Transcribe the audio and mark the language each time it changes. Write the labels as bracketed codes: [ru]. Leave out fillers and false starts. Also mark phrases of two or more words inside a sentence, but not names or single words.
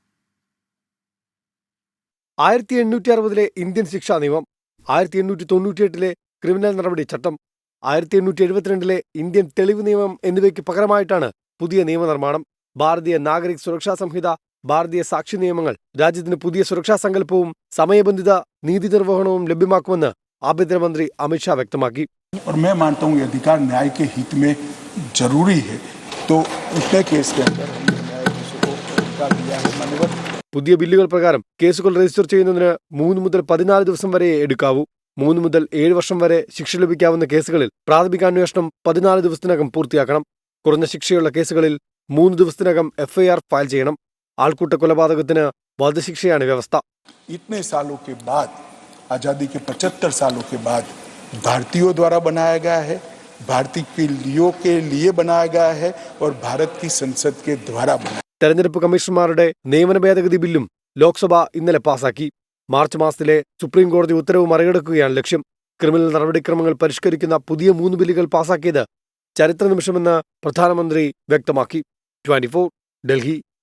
[ml] 1860 ഇന്ത്യൻ ശിക്ഷാ നിയമം, 1898 ക്രിമിനൽ നടപടി ചട്ടം, 1872 ഇന്ത്യൻ തെളിവ് നിയമം എന്നിവയ്ക്ക് പകരമായിട്ടാണ് പുതിയ നിയമനിർമ്മാണം. ഭാരതീയ നാഗരിക് സുരക്ഷാ സംഹിത, ഭാരതീയ സാക്ഷി നിയമങ്ങൾ രാജ്യത്തിന് പുതിയ സുരക്ഷാ സങ്കല്പവും സമയബന്ധിത നീതി നിർവഹണവും ലഭ്യമാക്കുമെന്ന് ആഭ്യന്തരമന്ത്രി അമിത്ഷാ വ്യക്തമാക്കി. [hi] और मैं मानता हूँ ये अधिकार न्याय के हित में जरूरी है, तो इतने केस के अंदर हमने न्यायाधीशों को अधिकार दिया है मान्यवर. [ml] പുതിയ ബില്ലുകൾ പ്രകാരം കേസുകൾ രജിസ്റ്റർ ചെയ്യുന്നതിന് 3 മുതൽ 14 ദിവസം വരെ എടുക്കാവൂ. 3 മുതൽ 7 വർഷം വരെ ശിക്ഷ ലഭിക്കാവുന്ന കേസുകളിൽ പ്രാഥമിക അന്വേഷണം 14 ദിവസത്തിനകം പൂർത്തിയാക്കണം. കുറഞ്ഞ ശിക്ഷയുള്ള കേസുകളിൽ 3 ദിവസത്തിനകം FIR ഫയൽ ചെയ്യണം. ആൾക്കൂട്ട കൊലപാതകത്തിന് വധശിക്ഷയാണ് വ്യവസ്ഥ. [hi] इतने सालों के बाद, आजादी के 75 सालों के बाद भारतीयों द्वारा बनाया गया है, भारतीयों के लिए बनाया गया है और भारत की संसद के द्वारा बनाया. [ml] തെരഞ്ഞെടുപ്പ് കമ്മീഷണർമാരുടെ നിയമന ഭേദഗതി ബില്ലും ലോക്സഭ ഇന്നലെ പാസാക്കി. മാർച്ച് മാസത്തിലെ സുപ്രീം കോടതി ഉത്തരവ് മറികടക്കുകയാണ് ലക്ഷ്യം. ക്രിമിനൽ നടപടിക്രമങ്ങൾ പരിഷ്കരിക്കുന്ന പുതിയ 3 ബില്ലുകൾ പാസാക്കിയത് ചരിത്ര നിമിഷമെന്ന് പ്രധാനമന്ത്രി വ്യക്തമാക്കി. 24 ഡൽഹി.